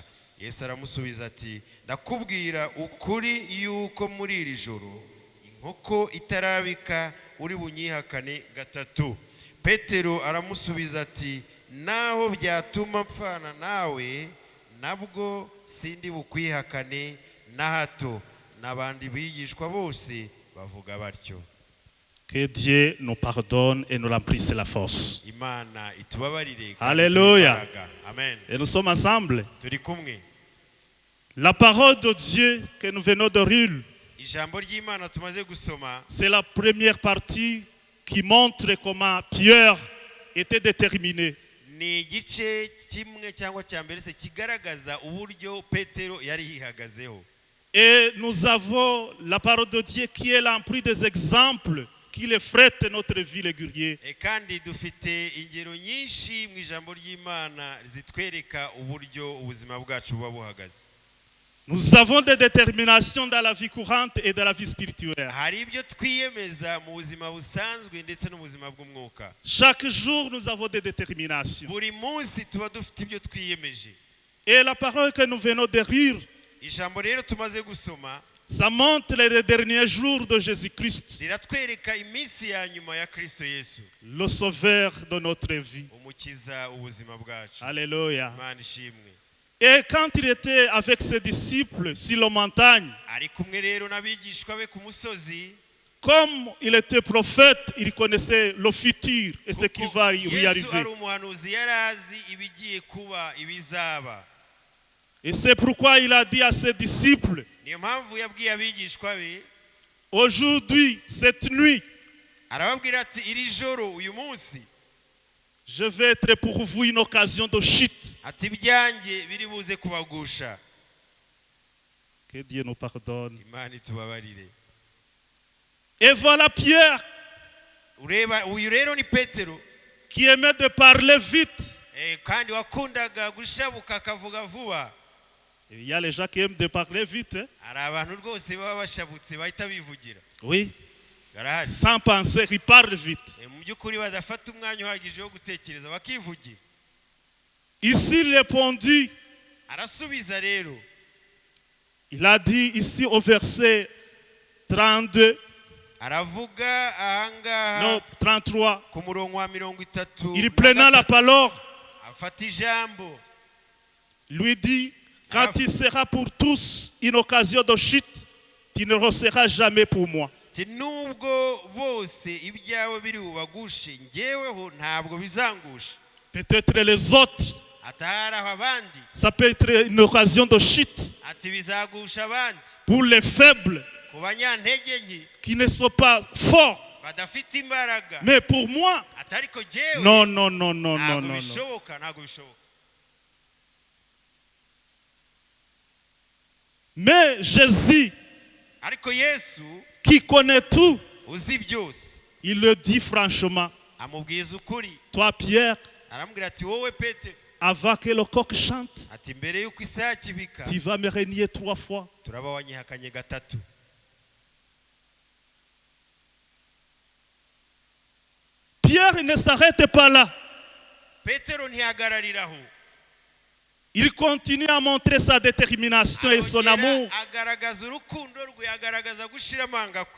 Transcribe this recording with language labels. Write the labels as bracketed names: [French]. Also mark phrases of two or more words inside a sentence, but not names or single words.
[Kinyarwanda] Yesu aramusubiza ati, ndakubwira ukuri yuko muri iri joro inkoko itarabika uri bunyihakane 3. Petero aramusubiza ati, naho byatuma mpfana nawe, nabwo sindi bukwihakane na hato. N'abandi bigishwa bose bavuga batyo. [French] Que Dieu nous pardonne et nous remplisse la force. Imana itubabarire. Alléluia. Amen. Et nous sommes ensemble. [Kinyarwanda] Turi kumwe. [French] La parole de Dieu que nous venons de lire, [Kinyarwanda] Ijambo ry'Imana tumaze gusoma, [French] c'est la première partie qui montre comment Pierre était déterminé. [Kinyarwanda] ni igice kimwe cyangwa cya mbere se kigaragaza uburyo Petero yari yihagazeho. [French] Et nous avons la parole de Dieu qui est remplie des exemples qui reflètent notre vie régulière. [Kinyarwanda] Kandi dufite ingero nyinshi mu ijambo ry'Imana zitwereka uburyo ubuzima bwacu buba buhagaze. [French] Nous avons des déterminations dans la vie courante et dans la vie spirituelle. [Kinyarwanda] Hari ibyo twiyemeza mu buzima busanzwe ndetse no mu buzima bw'umwuka. [French] Chaque jour, nous avons des déterminations. [Kinyarwanda] Buri munsi tuba dufite ibyo twiyemeje. [French] Et la parole que nous venons de lire, [Kinyarwanda] Ijambo rero tumaze gusoma, [French] ça montre les derniers jours de Jésus-Christ, [Kinyarwanda] riratwereka iminsi ya nyuma ya Kristo Yesu, [French] le sauveur de notre vie. [Kinyarwanda] umukiza ubuzima bwacu. [French] Alléluia. [Kinyarwanda] Imana ishimwe. [French] Et quand il était avec ses disciples sur la montagne, [Kinyarwanda] Ari kumwe rero n'abigishwa be ku musozi, [French] comme il était prophète, il connaissait le futur et ce qui va lui [Kinyarwanda] Yesu [French] arriver. [Kinyarwanda] ari umuhanuzi, yarazi ibigiye kuba, ibizaba. [French] Et c'est pourquoi il a dit à ses disciples, [Kinyarwanda] Niyo mpamvu yabwiye abigishwa be, [French] aujourd'hui, cette nuit, [Kinyarwanda] arababwira ati, iri joro, uyu munsi, [French] je vais être pour vous une occasion de chute. [Kinyarwanda] ati ibyanjye biri buze kubagusha. [French] Que Dieu nous pardonne. [Kinyarwanda] Imana itubabarire. [French] Et voilà Pierre [Kinyarwanda] Ureba uyu rero ni Petero, [French] qui aimait de parler vite. [Kinyarwanda] kandi wakundaga gushabuka akavuga vuba. [French] Il y a les gens qui aiment de parler vite. Hein? [Kinyarwanda] Hari abantu rwose baba bashabutse bahita bivugira. [French] Oui. [Kinyarwanda] Garahari. [French] Sans penser, ils parlent vite. [Kinyarwanda] Mu by'ukuri badafata umwanya uhagije wo gutekereza bakivugira. [French] Ici, il répondit, [Kinyarwanda] Arasubiza rero, [French] il a dit ici au verset 32, [Kinyarwanda] aravuga ahangaha [French] non, 33, [Kinyarwanda] ku murongo wa 30. [French] il prenant la parole, [Kinyarwanda] afata ijambo, [French] lui dit, quand il sera pour tous une occasion de chute, tu ne resteras jamais pour moi. [Kinyarwanda] ati nubwo bose ibyawe biri bubagushe, njyeweho ntabwo bizangusha. [French] Peut-être les autres, [Kinyarwanda] Atahari abandi, [French] ça peut être une occasion de chute [Kinyarwanda] ati bizagusha abandi. [French] pour les faibles [Kinyarwanda] Ku banyantege nke, [French] qui ne sont pas forts. [Kinyarwanda] badafite imbaraga. [French] Mais pour moi, [Kinyarwanda] Atariko jewe, [French] non, non, non, non, non, [Kinyarwanda] ntabwo [French] non, non. [Kinyarwanda] bishoboka, ntabwo bishoboka. [French] Mais Jésus, [Kinyarwanda] Ariko Yesu [French] qui connaît tout, [Kinyarwanda] uzi byose, [French] il le dit franchement. [Kinyarwanda] amubwiza ukuri. [French] Toi, Pierre, [Kinyarwanda] Aramubwira ati, wowe Petero, [French] avant que le coq chante, [Kinyarwanda] ati mbere yuko isake ibika [French] tu vas me renier 3 fois. [Kinyarwanda] turaba wanyihakanye gatatu. [French] Pierre ne s'arrête pas là. [Kinyarwanda] Petero ntihagarariraho, [French] Il continue à montrer sa détermination et son amour [Kinyarwanda] agaragaza urukundo rwe, agaragaza gushira amanga kwe,